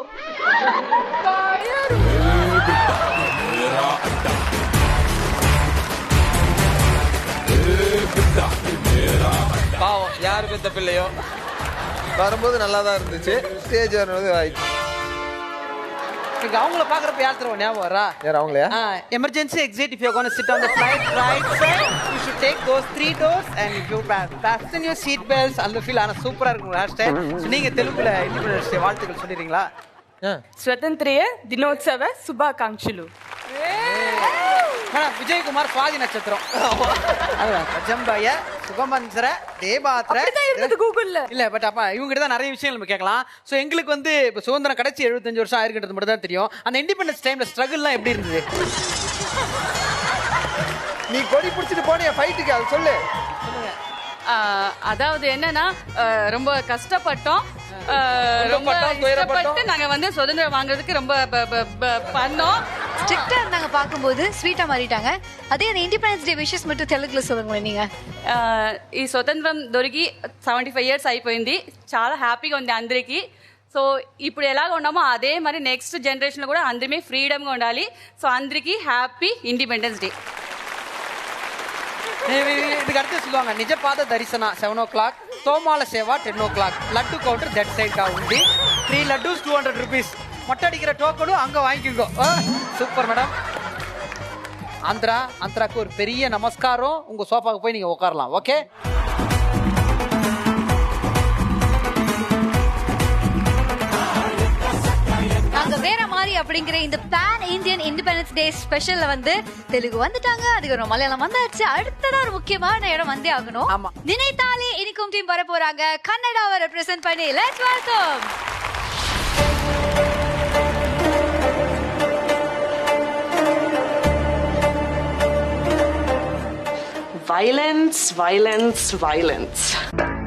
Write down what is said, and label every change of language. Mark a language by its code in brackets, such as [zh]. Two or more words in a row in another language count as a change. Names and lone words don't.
[ta] பாவம் யாரு பெத்த பிள்ளையோ. வரும்போது நல்லா தான் இருந்துச்சு, ஸ்டேஜ் வரும்போது ஆயிடுச்சு. எனக்கு அவங்கள பாக்குறப்ப யார் தருவா ஞாபகம் வரா? யார் அவங்களையா? [en] Emergency exit, if you're going to sit on the flight right side, you should take those 3 doors and if you fasten your seat belts. [ta] அந்த ஃபீல் ஆனா சூப்பரா இருக்கும் [en] hair style. [ta] நீங்க தெலுங்குல [en] Independence Day [ta] வாழ்த்துக்கள் சொல்லிடுறீங்களா? [te] స్వతంత్రయ దినోత్సవ శుభాకాంక్షలు. [ta] விஜயகுமார் சுவாதி நட்சத்திரம். ஜம்பய சுகமந்திர தேபாத்திர கூகுள்ல இல்ல பட் அப்ப இவங்க கிட்ட தான் நிறைய விஷயங்கள் நம்ம கேட்கலாம். சோ எங்களுக்கு வந்து இப்ப சுதந்திரம் கிடைச்சி 75 வருஷம் ஆயிருக்குன்றது மட்டும் தான் தெரியும். அந்த [en] independence time [ta] ஸ்ட்ரகிள்லாம் எப்படி இருந்தது? நீ கொடி பிடிச்சிட்டு போனிய ஃபைட்டுக்கு, அது சொல்லு. அதாவது என்னன்னா ரொம்ப கஷ்டப்பட்டோம், ரொம்ப இஷ்டப்பட்டு நாங்க வந்து சுதந்திரம் வாங்குறதுக்கு ரொம்ப பண்ணோம். ஸ்ட்ரிக்டா இருந்தாங்க, பாக்கும்போது ஸ்வீட்டா மாறிட்டாங்க. அதே அந்த [en] Independence Day wishes [ta] மட்டும் తెలుగులో சொல்லுங்களேன் நீங்க. [te] ఈ స్వతంత్రం దొరికి 75 ఇయర్స్ అయిపోయింది. చాలా హ్యాపీగా ఉంది అందరికి. సో ఇప్పుడు ఎలాగ ఉన్నామో అదే మరి [en] next generation [te] లో కూడా అందరమే ఫ్రీడమ్ గా ఉండాలి. సో అందరికి [en] happy Independence Day. [ta] இதுக்கு அடுத்து சொல்லுவாங்க நிஜபாத தரிசனா 7 o'clock, தோமால சேவா 10 o'clock, லட்டு கவுண்டர் [en] that side [ta] கா உண்டி [en] 3 laddus 200 rupees. [ta] மொட்டை அடிக்கிற டோக்கனும் அங்க வாங்கிக்கோ. [en] super madam. [ta] ஆந்திராக்கு ஒரு பெரிய நமஸ்காரம். உங்க சோஃபாக்கு போய் நீங்க உட்காரலாம். ஓகே, நாங்க வேற மாதிரி அப்படிங்கிற இந்த [en] pan Indian Independence Day special [ta] வந்து தெலுங்கு வந்துட்டாங்க, அதுக்கு மலையாளம் வந்தாச்சு. அடுத்ததா ஒரு முக்கியமான இடம் வந்தே ஆகணும். ஆமா. நினைத்தாலே இனிக்கும் டீம் வர போறாங்க. கன்னடாவை ரெப்ரசென்ட் பண்ணி [en] let's welcome. Violence, violence, violence.